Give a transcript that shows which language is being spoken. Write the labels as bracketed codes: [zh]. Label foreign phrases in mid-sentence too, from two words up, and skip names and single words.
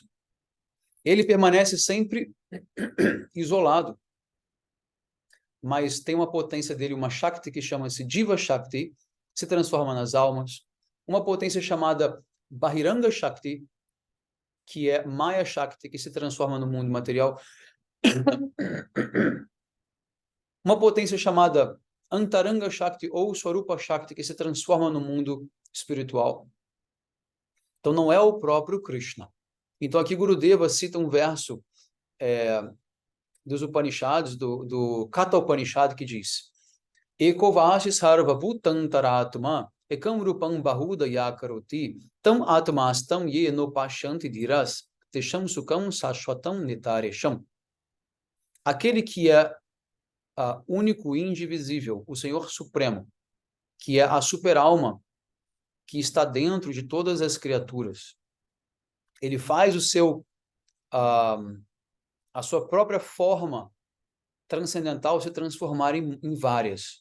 [pt] Ele permanece sempre isolado, mas tem uma potência dele, uma Shakti que chama-se Diva Shakti, se transforma nas almas, uma potência chamada Bahiranga Shakti, que é Maya Shakti, que se transforma no mundo material, uma potência chamada Antaranga Shakti ou Swarupa Shakti, que se transforma no mundo espiritual. Então, não é o próprio Krishna. Então, aqui Gurudeva cita um verso dos Upanishads, do Katha Upanishad, que diz: [sa] Ekovasi sarva bhutantaratma ekam rupam bahuda yakaroti tam atmastam ye no pashanti diras tesham sukam sashvatam nitaresham. [pt] Aquele que é único e indivisível, o Senhor Supremo, que é a super-alma que está dentro de todas as criaturas. Ele faz a sua própria forma transcendental se transformar em várias.